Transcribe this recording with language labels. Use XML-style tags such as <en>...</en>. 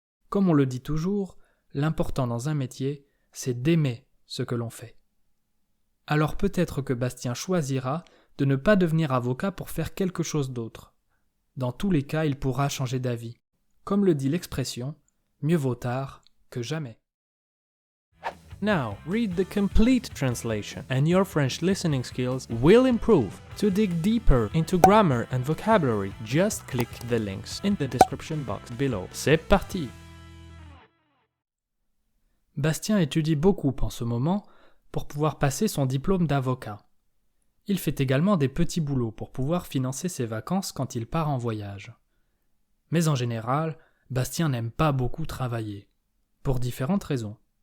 <fr>Comme on le dit toujours, l'important dans un métier, c'est d'aimer ce que l'on fait. Alors peut-être que Bastien choisira de ne pas devenir avocat pour faire quelque chose d'autre. Dans tous les cas, il pourra changer d'avis. Comme le dit l'expression, mieux vaut tard que jamais.</fr> <en>Now, read the complete translation and your French listening skills will improve. To dig deeper into grammar and vocabulary, just click the links in the description box below.</en> <fr>C'est parti! Bastien étudie beaucoup en ce moment pour pouvoir passer son diplôme d'avocat. Il fait également des petits boulots pour pouvoir financer ses vacances quand il part en voyage. Mais en général, Bastien n'aime pas beaucoup travailler, pour différentes raisons.</fr>